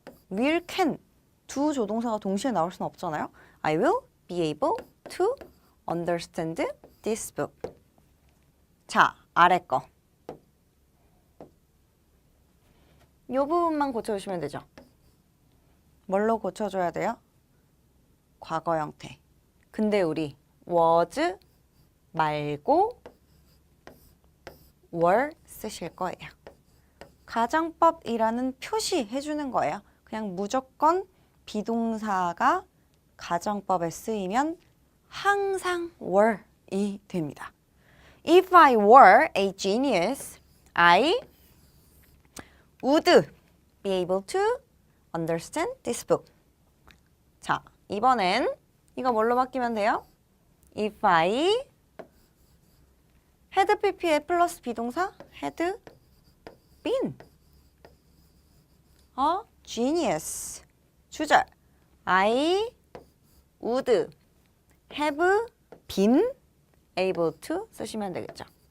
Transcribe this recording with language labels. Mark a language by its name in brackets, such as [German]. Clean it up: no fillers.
[Korean] will, can 두 조동사가 동시에 나올 수는 없잖아요. [English] I will be able to understand this book. [Korean] 자, 아래 거. 이 부분만 고쳐주시면 되죠. 뭘로 고쳐줘야 돼요? 과거 형태. 근데 우리 was 말고 were 쓰실 거예요. 가정법이라는 표시 해주는 거예요. 그냥 무조건 비동사가 가정법에 쓰이면 항상 were이 됩니다. [English] If I were a genius, I would be able to understand this book. [Korean] 자, 이번엔 이거 뭘로 바뀌면 돼요? [English] If I had pp에 [Korean] 플러스 비동사 [English] had been a genius. [Korean] 주절 [English] I would have been able to [Korean] 쓰시면 되겠죠.